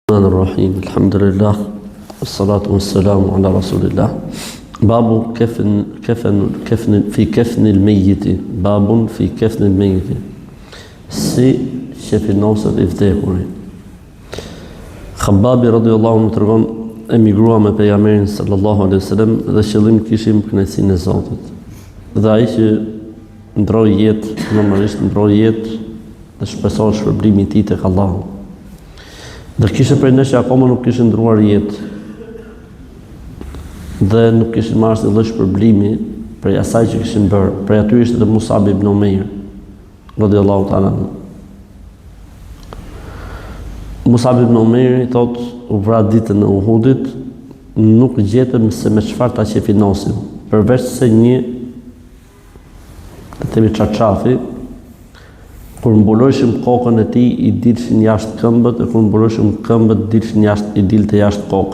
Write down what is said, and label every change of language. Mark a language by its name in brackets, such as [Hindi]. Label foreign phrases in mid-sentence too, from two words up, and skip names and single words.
[Arabic] الرحمن الرحيم الحمد لله والصلاة والسلام على رسول الله باب كفن الميت باب في كفن الميت [Albanian] si qefinosët I vdekurit. Khababi [Arabic] رضي الله عنه [Albanian] tregon emigrua me pejgamberin [Arabic] صلى الله عليه وسلم [Albanian] dhe qëllim kishim kënaqësinë e Zotit. Dhe ai që ndroi jetë, normalisht ndroi jetë dhe shpresoi shpërblimin e tij tek Allahu. Dhe kishte prej nesh që akoma nuk kishte ndruar jetë dhe nuk kishin marrë asnjë lloj shpërblimi prej asaj që kishin bërë. Prej aty ishte edhe Musab ibn Umair [Arabic] رضي الله تعالى. [Albanian] Musab ibn Umair I thot u vra ditën e Uhudit, nuk gjetëm se me çfarë ta qefinosim, përveç se një themi çarçafi. Kur mbulojshim kokën e tij I dilshin jashtë këmbët, e kur mbulojshim këmbët I dilte jashtë koka.